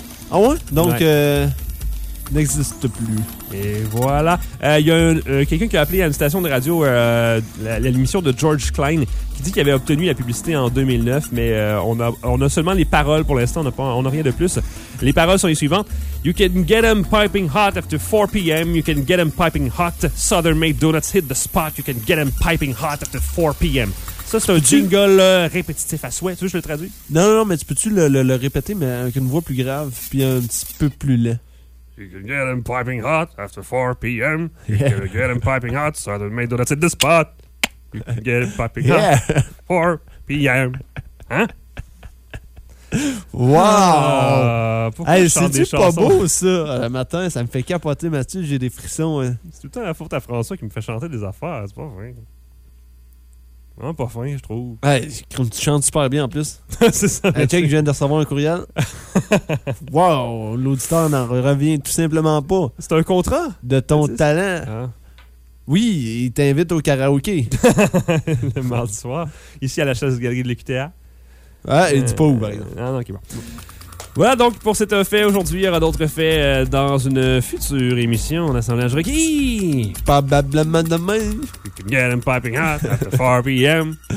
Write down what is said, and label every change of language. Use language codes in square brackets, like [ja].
[fr] Ah ouais? Donc... Ouais. N'existe plus. Et voilà. Quelqu'un qui a appelé à une station de radio l'émission de George Klein qui dit qu'il avait obtenu la publicité en 2009, mais on a seulement les paroles pour l'instant, on n'a rien de plus. Les paroles sont les suivantes. [en] You can get them piping hot after 4 p.m. You can get them piping hot. Southern made donuts hit the spot. You can get them piping hot after 4 p.m. [fr] Ça, c'est un jingle répétitif à souhait. Tu veux que je le traduis? Non, non, non, mais tu peux-tu le répéter, mais avec une voix plus grave puis un petit peu plus lent? [en] You can get them piping hot after 4 p.m. You can get them piping hot, so they made donuts at the spot. You can get them piping hot at 4 p.m. [fr] Hein? Wow! Hey, c'est-tu pas beau, ça? Le matin, ça me fait capoter, Mathieu, j'ai des frissons. Hein. C'est tout le temps la faute à François qui me fait chanter des affaires, c'est pas vrai. Vraiment pas fin, je trouve. Ouais, comme tu chantes super bien en plus. C'est ça. Hey, check, je viens de recevoir un courriel. Wow, l'auditeur n'en revient tout simplement pas. C'est un contrat. De ton talent. Hein? Oui, il t'invite au karaoké. Le mardi soir, ici à la chaise de galerie de l'EQTA. Ouais, il dit pas où, par exemple. Ah non, ok, bon. Voilà, donc, pour cet fait aujourd'hui, il y aura d'autres faits dans une future émission d'Assemblage requis. Probablement demain. [en] You can get them piping hot after 4 p.m.